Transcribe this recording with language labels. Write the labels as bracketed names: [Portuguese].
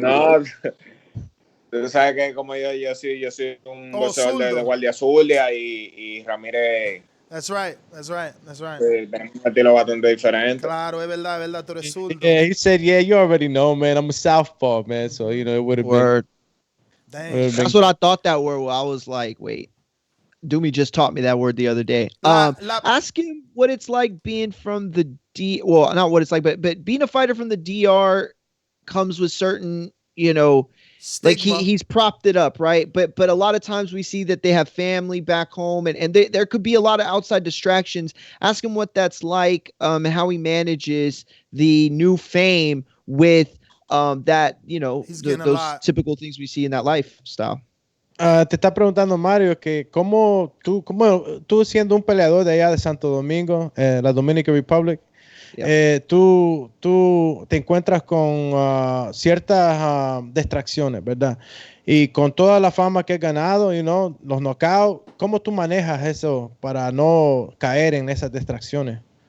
[Spanish] No, tú sabes que como yo soy un boxeador de guardia zurda y Ramírez. [English] That's right. [Spanish] Tenemos un estilo bastante diferente. Claro, es verdad, tú eres zurdo. [English] Yeah, he said, yeah, you already know, man. I'm a southpaw, man. So, it would have been. Dang. That's what I thought that word was. I was like, wait. Doomy just taught me that word the other day. Ask him what it's like being from the not what it's like, but being a fighter from the DR comes with certain, like he's propped it up, right? But a lot of times we see that they have family back home, and there could be a lot of outside distractions. Ask him what that's like, how he manages the new fame with that, those typical things we see in that lifestyle. [Spanish] Te está preguntando Mario que cómo tú siendo un peleador de allá de Santo Domingo, la Dominican Republic, tú te encuentras con ciertas distracciones, ¿verdad? Y con toda la fama que has ganado, los knockouts, ¿cómo tú manejas eso para no caer en esas distracciones?